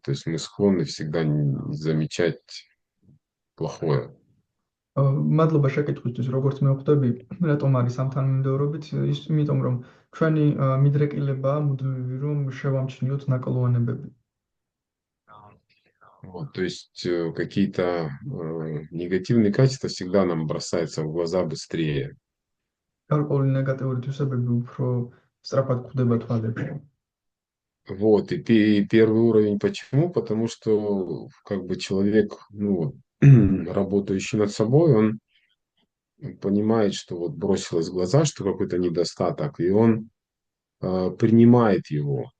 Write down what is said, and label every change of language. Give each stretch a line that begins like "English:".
Russian: То есть мы склонны всегда замечать плохое.
Georgian: მადლობა შეკითხვისთვის, როგორც მე ვხვდები, რატომ არის ამ თანმიმდევრობით, იმიტომ რომ ჩვენი მიდრეკილებაა მუდმივი, რომ შევამჩნიოთ ნაკლოვანებები.
Russian: То есть какие-то негативные качества всегда нам бросаются в глаза быстрее.
Georgian: გარკვეული ნეგატიური თვისებები უფრო სწრაფად გვხვდება თვალებში.
Russian: Вот, и первый уровень почему? Потому что как бы человек, работающий над собой, он понимает, что вот бросилось в глаза, что какой-то недостаток, и он принимает его.